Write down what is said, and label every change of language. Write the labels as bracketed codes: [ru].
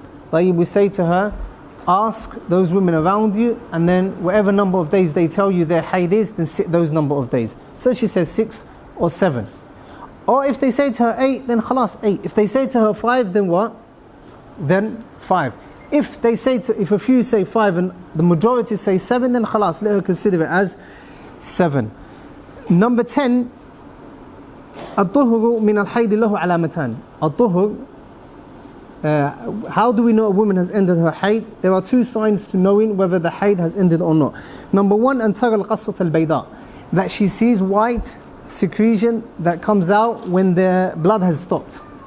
[en] Tayyib, we say to her, ask those women around you, and then whatever number of days they tell you their hayd is, then sit those number of days. So she says 6 or 7. Or if they say to her 8, then khalas, 8. If they say to her 5, then what? Then 5. If a few say 5 and the majority say 7, then khalas, let her consider it as 7. Number 10, [ar] الطهر من الحيض له علامتان. [en] الطهر, how do we know a woman has ended her hayd? There are 2 signs to knowing whether the hayd has ended or not. Number 1, [ar] أن ترى القصة البيضاء, [en] that she sees white secretion that comes out when the blood has stopped.